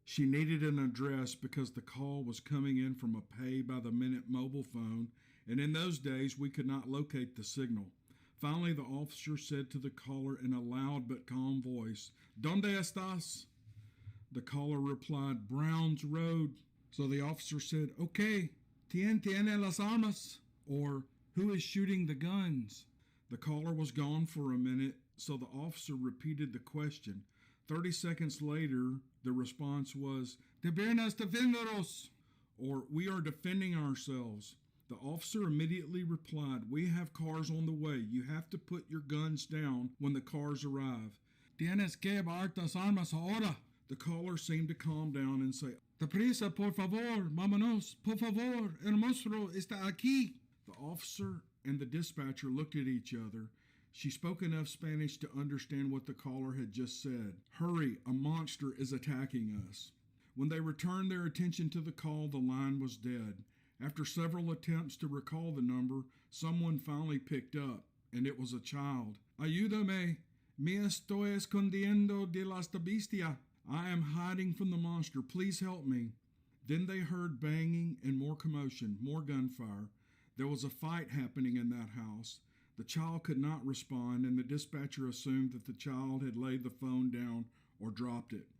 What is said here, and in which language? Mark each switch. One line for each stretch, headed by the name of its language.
English: She needed an address because the call was coming in from a pay-by-the-minute mobile phone, and in those days we could not locate the signal. Finally, the officer said to the caller in a loud but calm voice,
Spanish: ¿Dónde estás?
English: The caller replied, Browns Road. So the officer said, Okay,
Spanish: ¿Quién tiene las armas?
English: Or, who is shooting the guns? The caller was gone for a minute, so the officer repeated the question. 30 seconds later, the response was,
Spanish: Debemos defendernos,
English: or we are defending ourselves. The officer immediately replied, We have cars on the way. You have to put your guns down when the cars arrive.
Spanish: Tienes que llevar tus armas ahora.
English: The caller seemed to calm down and say,
Spanish: Deprisa, por favor, vámonos, por favor, el monstruo está aquí.
English: The officer and the dispatcher looked at each other. She spoke enough Spanish to understand what the caller had just said. Hurry, a monster is attacking us. When they returned their attention to the call, the line was dead. After several attempts to recall the number, someone finally picked up, and it was a child.
Spanish: Ayúdame, me estoy escondiendo de la bestia.
English: I am hiding from the monster. Please help me. Then they heard banging and more commotion, more gunfire. There was a fight happening in that house. The child could not respond, and the dispatcher assumed that the child had laid the phone down or dropped it.